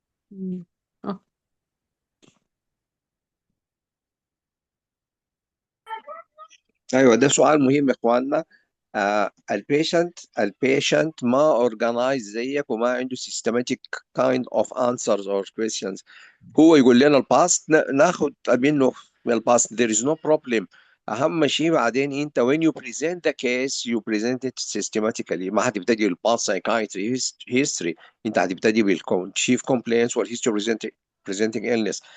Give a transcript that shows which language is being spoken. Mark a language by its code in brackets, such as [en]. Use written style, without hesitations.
[ar] مم. آه. ايوه، ده سؤال مهم يا اخواننا. البيشنت ما اورجنايز زيك وما عنده [en] systematic kind of answers or questions. [ar] هو يقول لنا الباست ناخد منه من الباست، [en] there is no problem. [ar] اهم شيء بعدين انت [en] when you present the case you present it systematically. [ar] ما هتبتدي بالباست [en] psychiatry history، [ar] انت هتبتدي بالchief complaints والhistory presenting illness.